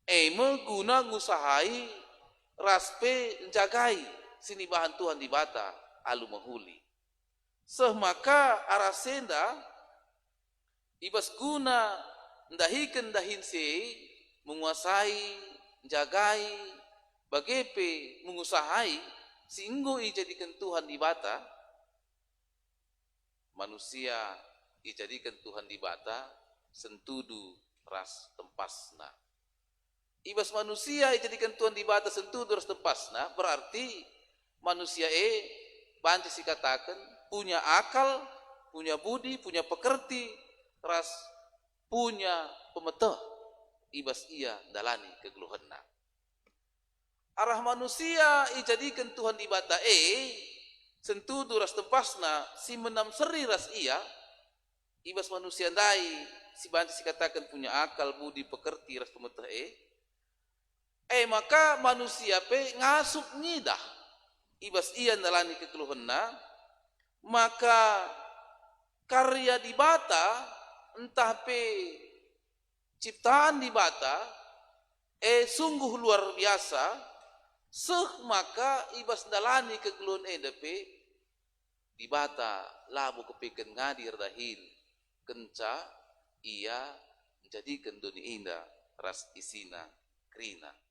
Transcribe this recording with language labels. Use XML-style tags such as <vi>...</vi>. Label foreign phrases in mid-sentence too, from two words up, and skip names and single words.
<btx>Guna ngusahai raspe jagai sini bahan Tuhan di bata alu mahuli. Maka arasenda ibas guna ndahikan dahin se menguasai jagai bagepe mengusahai singgo dijadikan Tuhan di bata manusia dijadikan Tuhan di bata sentudu ras tempasna. Ibas manusia dijadikan Tuhan di bata sentudu ras tempasna berarti manusia banci si katakan</btx> <id>punya akal, punya budi, punya pekerti,</id> <btx>ras punya pemeteh. Ibas ia dalani kegeluhanna. Arah manusia dijadikan Tuhan di bata sentudu ras tempasna si menam seri ras ia. Ibas manusia dai si banci si katakan</btx> <id>punya akal, budi, pekerti,</id> <btx>ras pemeteh maka manusia ngasuk ngidah. Ibas ia dalani kegeluhanna maka karya di bata entah ciptaan di bata</btx> <id>sungguh luar biasa</id> <btx>maka ibas dalani kegeluhan di bata labu kepikan ngadir dahin kenca ia menjadikan dunia indah ras isina krina.</btx>